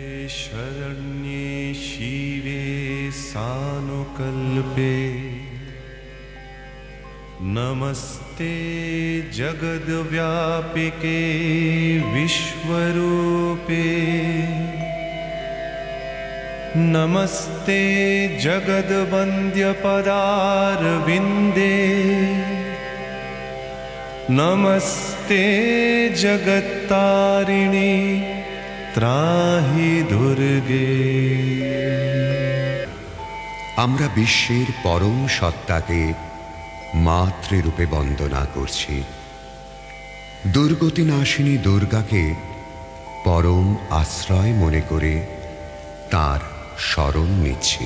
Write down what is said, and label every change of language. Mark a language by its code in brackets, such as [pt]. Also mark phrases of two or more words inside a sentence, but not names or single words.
[sa] शरण्ये शिवे सानुकल्पे नमस्ते जगद्व्यापिके विश्वरूपे नमस्ते जगद्वन्द्यपदारविन्दे नमस्ते जगत्तारिणी त्राहि दुर्गे। [bn] আমরা বিশ্বের পরম সত্তাকে মাতৃরূপে বন্দনা করছি। দুর্গতি নাশিনী দুর্গাকে পরম আশ্রয় মনে করে তার শরণ নিচ্ছি।